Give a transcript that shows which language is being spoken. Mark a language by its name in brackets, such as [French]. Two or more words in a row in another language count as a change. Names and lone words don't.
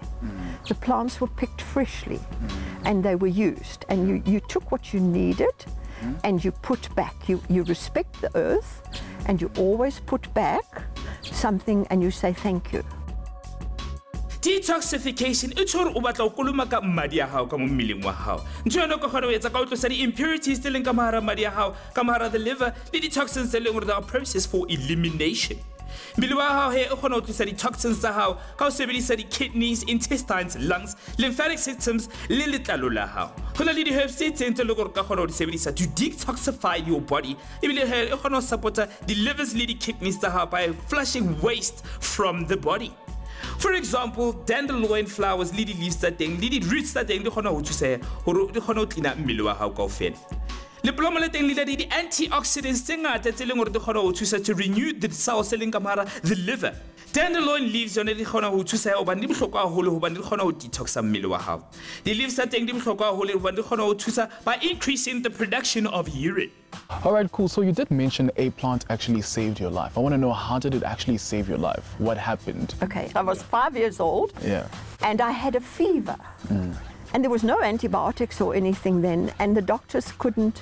[English] The plants were picked freshly and they were used, and you took what you needed and you put back. You respect the earth and you always put back something and you say thank you. [Southern Sotho] Detoxification e tshore o batla o koloma ka mmadi ya hao ka mo mmeleng wa hao. Ntho yona ka gona o etsa ka o tlosa di impurities tse leng ka mahara mmadi ya hao, ka mahara [English] the liver [Southern Sotho] le di toxins tse leng gore [English] they are processed for elimination. [Southern Sotho] Mmele wa hao he o kgona ho tlisa di toxins tsa hao ka o sebedisa di kidneys, [English] intestines, lungs, lymphatic systems [Southern Sotho] le letlalo la hao. Ho na le di herbs tse tse le gore ka kgona ho di sebedisa [English] to detoxify your body. [Southern Sotho] Ebile he e kgona ho supporta di livers le di kidneys tsa hao [English] by flushing waste from the body. For example, dandelion flowers, [Southern Sotho] le di leaves tsa teng, le di roots tsa teng di kgona ho thusa hore di kgona ho cleana mmele wa hao kaofela. Le plomo le teng le di antioxidants tse ngata tse leng hore di kgona ho thusa [English] to renew the cells [Southern Sotho] tse leng ka mara [English] the liver. [Southern Sotho] Dandelion leaves yone di kgona ho thusa hobane di bohlokwa haholo hobane di kgona ho detoxa mmele wa hao. Di leaves tsa teng di bohlokwa haholo hobane di kgona ho thusa [English] by increasing the production of urine. All right, cool. So you did mention a plant actually saved your life. I want to know, how did it actually save your life? What happened? Okay, I was 5 years old and I had a fever. And there was no antibiotics or anything then, and the doctors couldn't.